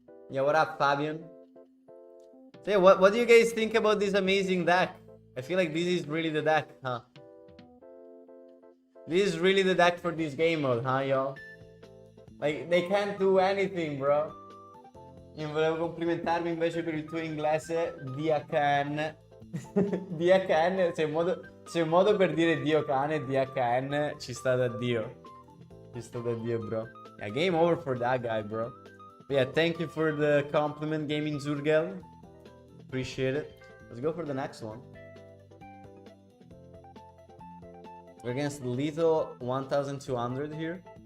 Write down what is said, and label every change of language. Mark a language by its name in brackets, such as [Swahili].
[English] Yeah, what up, Fabian? So yeah, what do you guys think about this amazing deck? I feel like this is really the deck, huh? This is really the deck for this game mode, huh, y'all? Like, they can't do anything, bro. [Italian] Io volevo complimentarmi invece per il tuo inglese, DHN. DHN, se è un modo per dire Dio cane, DHN, ci sta da Dio. Ci sta da Dio, bro. [English] Yeah, game over for that guy, bro. But yeah, thank you for the compliment, Gaming Zurgel. Appreciate it. Let's go for the next one. We're against lethal 1200 here.